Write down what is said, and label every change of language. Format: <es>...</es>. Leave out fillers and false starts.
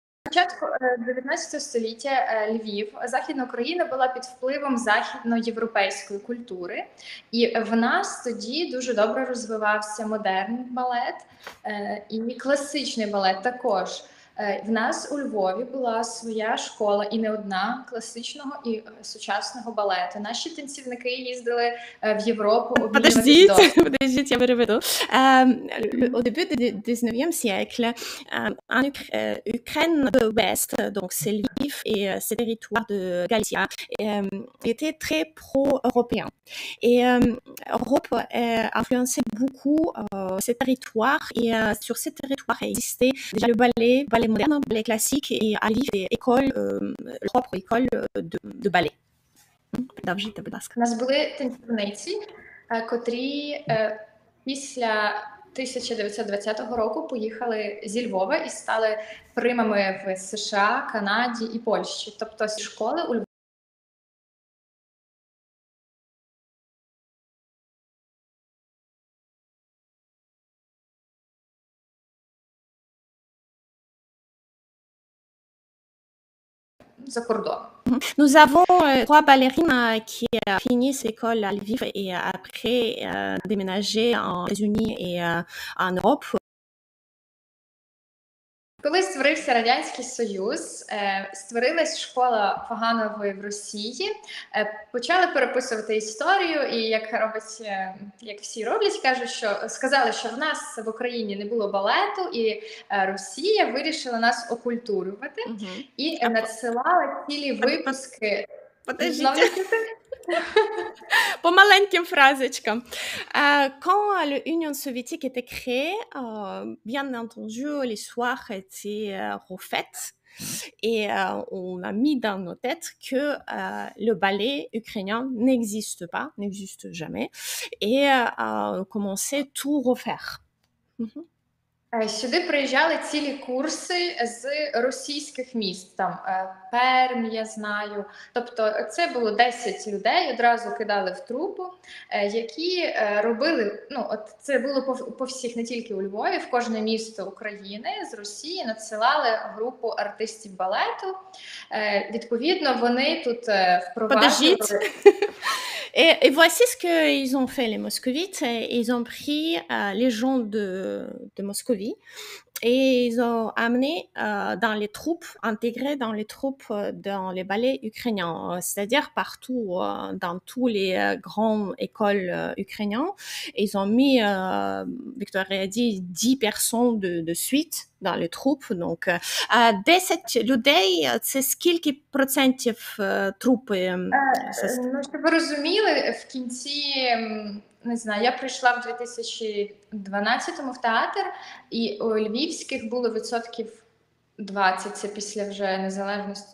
<uk>початку 19 століття Львів, Західна Україна була під впливом західноєвропейської культури, і в нас тоді дуже добре розвивався модерн балет і класичний балет також. В нас у Львові була своя школа, і не одна, класичного і сучасного балету. Наші танцівники їздили в Європу обмінюватися досвідом.</uk> <ru>Подождите, я переведу.</ru> <fr>Au début du 19e siècle, en Ukraine de l'Ouest, donc c'est Lviv et ces territoires de Galicia, étaient très pro-européens. Et Europe influençait beaucoup ces territoires, et sur ces territoires existait déjà le ballet moderne, ballet classique, et à Lviv des écoles, propres écoles de ballet.</fr> <uk>Давайте, будь ласка. У нас були танцівниці, котрі після 1920 року поїхали зі Львова і стали примами в США, Канаді і Польщі. Тобто з школи у Львові за кордоном.</uk> <fr>Nous avons trois ballerines qui finissent l'école à Lviv et après déménager aux États-Unis et en Europe.</fr> <uk>Коли створився Радянський Союз, створилась школа Фаганової в Росії, почали переписувати історію, і як всі роблять, сказали, що в нас в Україні не було балету, і Росія вирішила нас окультурювати, і надсилала цілі випуски.</uk> <ru>По маленьким фразочкам.</ru> <fr>Quand l'Union soviétique était créée, bien entendu, l'histoire était refaite. Et on a mis dans nos têtes que le ballet ukrainien n'existe jamais. Et on commençait tout refaire.</fr> <uk>Сюди приїжджали цілі курси з російських міст, там Пермь, я знаю. Тобто це було 10 людей, одразу кидали в трупу, які робили, це було по всіх, не тільки у Львові, в кожне місто України з Росії надсилали групу артистів балету. Відповідно, вони тут впроваджували...</uk> <fr>Et voici ce qu'ils ont fait, les moscovites. Ils ont pris les gens de Moscovie et ils ont amené dans les troupes, intégrés dans les troupes, dans les ballets ukrainiens, c'est-à-dire partout, dans tous les grandes écoles ukrainiennes. Ils ont mis, Victoria a dit, 10 personnes de suite dans les troupes. Donc,</fr> <uk>10 людей – це скільки процентів трупи? Щоб ви розуміли, в кінці, не знаю, я прийшла в 2012-му в театр, і у львівських було відсотків 20, це після вже незалежності.</uk>